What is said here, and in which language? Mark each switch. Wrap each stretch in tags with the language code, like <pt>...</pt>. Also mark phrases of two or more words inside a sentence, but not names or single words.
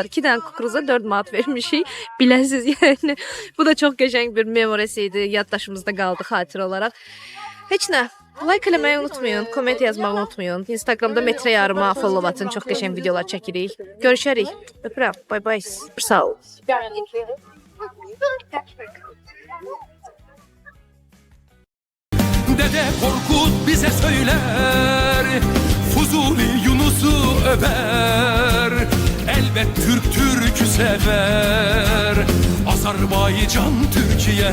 <az>2 dənə kruza 4 manat vermişik. Biləsiz yəni. Bu da çox qəşəng bir memorisi idi. Yaddaşımızda qaldı xatirə olaraq. Heç nə. Like eləməyi unutmayın, komment yazmağı unutmayın. Instagramda Metrə Yarıma follow atın, çox qəşəng videolar çəkirik. Görüşərik. Öpürəm.</az> <en>Bye bye.</en> <az>Sağ ol.</az> <tr>Dede Korkut bize söyler, Fuzuli Yunus'u över. Elbet Türk Türk'ü sever, Azerbaycan Türkiye.</tr>